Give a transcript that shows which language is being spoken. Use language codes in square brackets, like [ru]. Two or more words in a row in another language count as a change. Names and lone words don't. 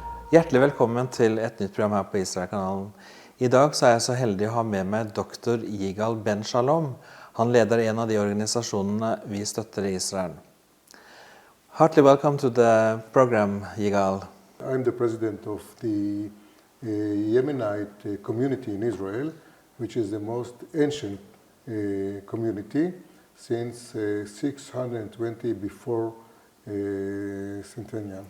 [no] Hjertelig velkommen til et nytt program her på Israelkanalen. I dag så er jeg så heldig å ha med meg doktor Yigal Ben Shalom. Han leder en av de organisasjonene vi støtter i Israel. [en] Heartily welcome to the program, Yigal. I'm the president of the Jemenite community in Israel, which is the most ancient community since 620 before centennial.